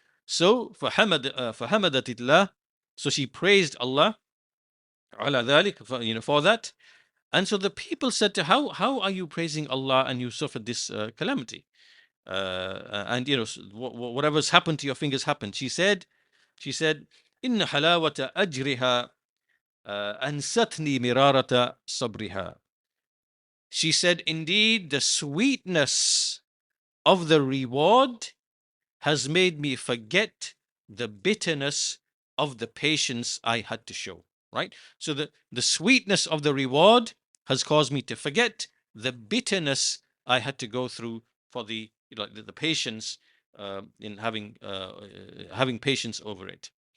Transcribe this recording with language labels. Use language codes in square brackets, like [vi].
[en] So [ar] فحمدت الله, [en] so she praised Allah [ar] على ذلك, [en] for that. And so the people said to her, how are you praising Allah and you suffered this calamity? And whatever's happened to your fingers happened. She said, [ar] إن حلاوة أجرها أنستني مرارة صبرها. [en] She said, indeed, the sweetness of the reward has made me forget the bitterness of the patience I had to show. Right? So the sweetness of the reward has caused me to forget the bitterness I had to go through for the patience in having patience over it.